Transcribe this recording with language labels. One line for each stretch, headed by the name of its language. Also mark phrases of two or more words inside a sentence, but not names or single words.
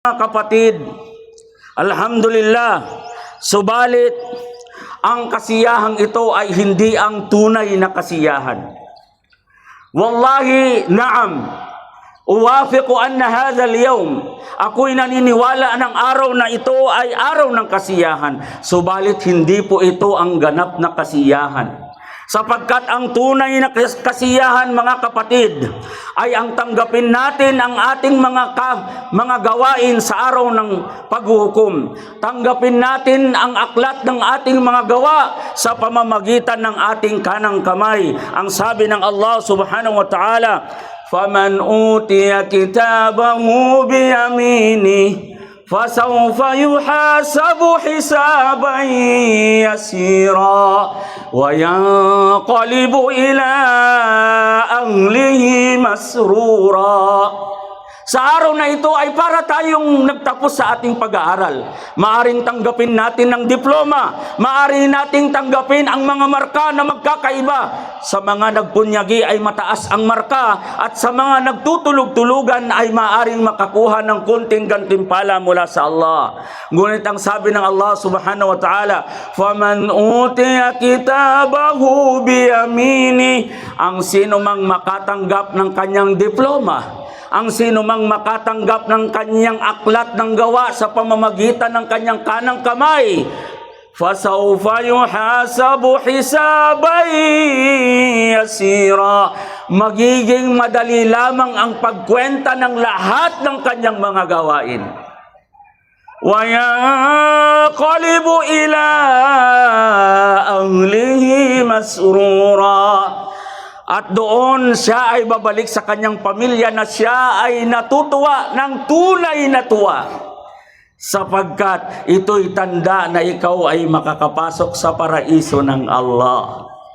Filipino: Kapatid, alhamdulillah, subalit ang kasiyahang ito ay hindi ang tunay na kasiyahan.
Arabic: والله نعم أوافق أن هذا اليوم,
Filipino: ako'y naniniwala ng araw na ito ay araw ng kasiyahan, subalit hindi po ito ang ganap na kasiyahan. Sapagkat ang tunay na kasiyahan, mga kapatid, ay ang tanggapin natin ang ating mga gawain sa araw ng paghuhukom. Tanggapin natin ang aklat ng ating mga gawa sa pamamagitan ng ating kanang kamay. Ang sabi ng
Arabic: Allah سبحانه وتعالى فمن أوتي كتابه بيمينه فَسَوْفَ يُحَاسَبُ حِسَابًا يَسِيرًا وَيَنْقَلِبُ إِلَى أَهْلِهِ مَسْرُورًا."
Filipino: Sa araw na ito ay para tayong nagtapos sa ating pag-aaral. Maaring tanggapin natin ng diploma, maaring nating tanggapin ang mga marka na magkakaiba. Sa mga nagpunyagi ay mataas ang marka, at sa mga nagtutulog-tulugan ay maaring makakuha ng kunting gantimpala mula sa Allah. Ngunit ang sabi ng
Arabic: Allah سبحانه وتعالى فمن أوتي كتابه بيميني,"
Filipino: ang sino mang makatanggap ng kanyang diploma, ang sino mang makatanggap ng kanyang aklat ng gawa sa pamamagitan ng kanyang kanang kamay,
Arabic: فَسَوْفَ يُحَاسَبُ حِسَابًا يَسِيرًا,
Filipino: magiging madali lamang ang pagkwenta ng lahat ng kanyang mga gawain.
Arabic: وَيَنْقَلِبُ إِلَىٰ أَهْلِهِ مَسْرُورًا,
Filipino: at doon siya ay babalik sa kanyang pamilya na siya ay natutuwa ng tunay na tuwa, sapagkat ito'y tanda na ikaw ay makakapasok sa paraiso ng Allah.